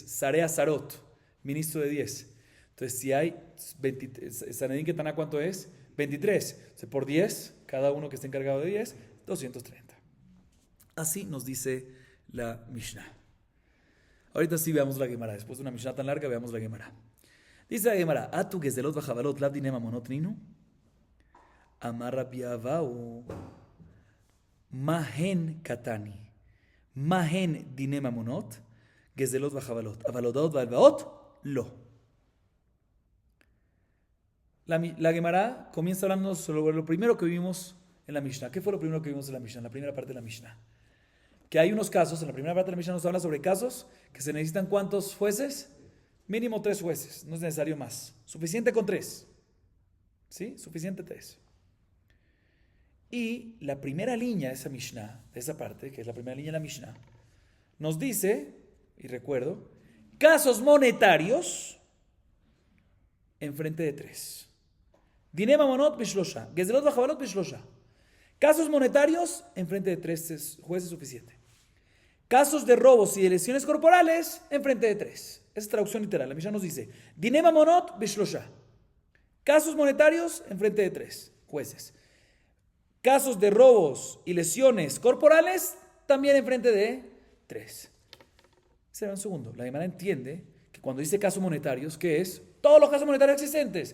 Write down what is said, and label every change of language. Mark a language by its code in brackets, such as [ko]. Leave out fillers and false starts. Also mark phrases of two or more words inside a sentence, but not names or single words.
[he] שרי עשרות, [es] ministro de 10. Entonces, si hay [he] סנהדרין קטנה, [es] ¿cuánto es? 23. Entonces, por 10, cada uno que esté encargado de 10, 230. Así nos dice la Mishnah. Ahorita sí veamos la Gemara. Después de una Mishnah tan larga, veamos la Gemara. Dice la Gemara, [arc] אטו גזילות וחבלות לאו דיני ממונות נינהו. אמר רבי אבהו מאי קתני. מאי דיני ממונות. גזילות וחבלות. אבל הודאות והלוואות לא. [es] La Gemara comienza hablando sobre lo primero que vimos en la Mishnah. ¿Qué fue lo primero que vimos en la Mishnah? En la primera parte de la Mishnah. Que hay unos casos, en la primera parte de la Mishnah nos habla sobre casos que se necesitan ¿cuántos jueces? Mínimo 3 jueces, no es necesario más. Suficiente con 3. ¿Sí? Suficiente 3. Y la primera línea de esa Mishnah, de esa parte, que es la primera línea de la Mishnah, nos dice, y recuerdo, casos monetarios en frente de 3. [he] דיני ממונות בשלשה, גזילות וחבלות בשלשה. [es] Casos monetarios en frente de 3 jueces suficiente. Casos de robos y de lesiones corporales en frente de 3. Esa es traducción literal. La Mishnah nos dice, [he] דיני ממונות בשלשה. [es] Casos monetarios en frente de 3 jueces. Casos de robos y lesiones corporales también en frente de 3. Será un segundo. La Gemara entiende que cuando dice casos monetarios, ¿qué es? Todos los casos monetarios existentes.